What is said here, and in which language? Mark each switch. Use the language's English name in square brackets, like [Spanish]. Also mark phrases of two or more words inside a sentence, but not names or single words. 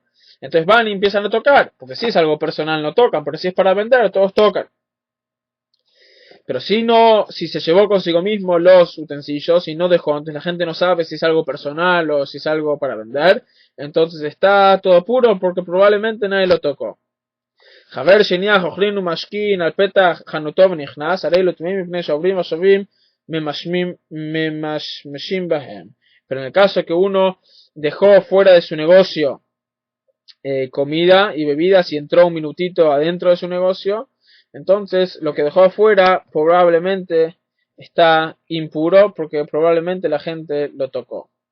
[Spanish] Entonces van y empiezan a tocar. Porque si es algo personal no tocan, pero si es para vender todos tocan. Pero si se llevó consigo mismo los utensilios y no dejó, entonces la gente no sabe si es algo personal o si es algo para vender, entonces está todo puro porque probablemente nadie lo tocó. [Hebrew] חבר שניח אוכלין ומשכין על פתח חנותו ונכנס, הרי לא טמאים מפני שעוברים ושבים ממשמשים בהם. [Spanish] Pero en el caso que uno dejó fuera de su negocio comida y bebidas y entró un minutito adentro de su negocio, entonces lo que dejó afuera probablemente está impuro porque probablemente la gente lo tocó.